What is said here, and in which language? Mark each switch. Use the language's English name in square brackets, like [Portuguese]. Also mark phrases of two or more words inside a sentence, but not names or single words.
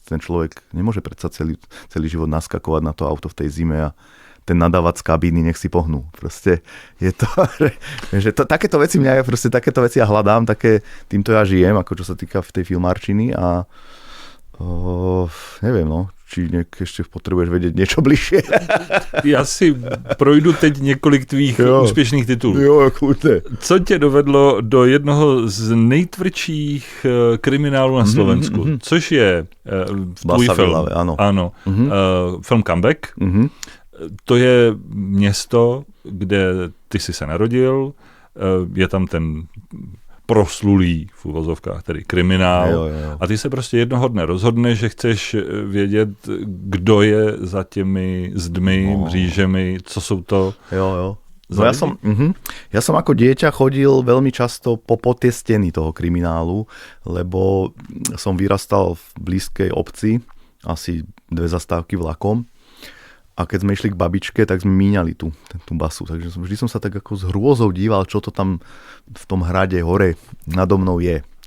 [Slovak] Ten človek nemôže predsa celý život naskakovať na to auto v tej zime a ten nadávať z kabíny, nech si pohnú. Proste je to, že takéto veci takéto veci ja hľadám, týmto ja žijem, ako čo sa týka v tej filmárčiny a neviem, či ešte potrebuješ vedieť niečo bližšie. [Czech] Já si projdu teď několik tvých úspěšných titulů. [Slovak] Jo, kľudne. [Czech] Co tě dovedlo do jednoho z nejtvrdších kriminálů na Slovensku, což je tvůj film. Ano. Film Comeback. To je město, kde ty jsi se narodil, je tam ten proslulý v uvozovkách, tedy kriminál. Jo. A ty se prostě jednoho dne rozhodneš, že chceš vědět, kdo je za těmi zdmi, mřížemi, co jsou to. Jo. [Slovak] No ja som ako dieťa chodil veľmi často po tie steny toho kriminálu, lebo som vyrastal v blízkej obci, asi 2 zastávky vlakom. A keď sme išli k babičke, tak sme míňali tú basu. Takže vždy som sa tak ako s hrôzou díval, čo to tam v tom hrade hore nado mnou je.